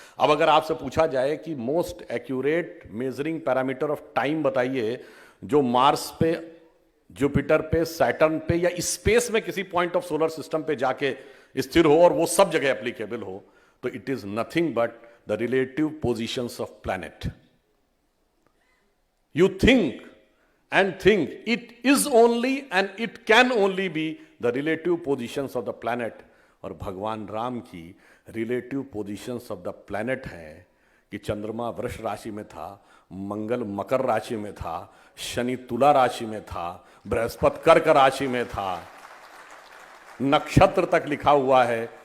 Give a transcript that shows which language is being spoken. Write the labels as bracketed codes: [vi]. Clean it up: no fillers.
[hi] अब अगर आपसे पूछा जाए कि [en] most accurate measuring parameter of time [hi] बताइए, जो मार्स पे, जुपिटर पे, सैटर्न पे या स्पेस में किसी [en] point of solar system [hi] पे जाके स्थिर हो और वो सब जगह एप्लीकेबल हो, तो [en] It is nothing but the relative positions of planet. You think and think, it is only and it can only be the relative positions of the planet। [hi] और भगवान राम की [en] relative positions of the planet [hi] है कि चंद्रमा वृष राशि में था, मंगल मकर राशि में था, शनि तुला राशि में था, बृहस्पति कर्क राशि में था, नक्षत्र तक लिखा हुआ है।